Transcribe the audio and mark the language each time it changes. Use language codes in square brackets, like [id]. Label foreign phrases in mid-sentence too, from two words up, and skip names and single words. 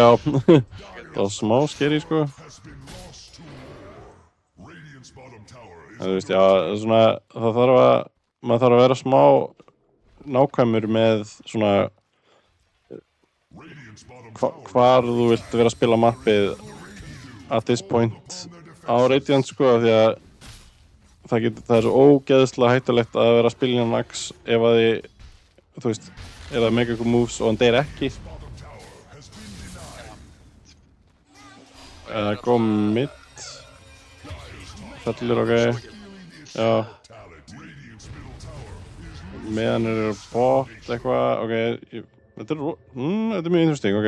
[is] Já, það var smá skeri sko. En þú veist, já, svona, maður þarf að vera smá nákvæmur með svona hvar þú vilt vera að spila mappið [en] at this point [is] á Radiant sko, því að það er svo ógeðslega hættulegt að vera að spila innan Axe ef að þú veist, er það mega [en] good moves [is] og hann deyr ekki. Góð mid. Fellur, ok. Já. Meðan er bot eitthvað, ok. Þetta er mjög interesting, ok.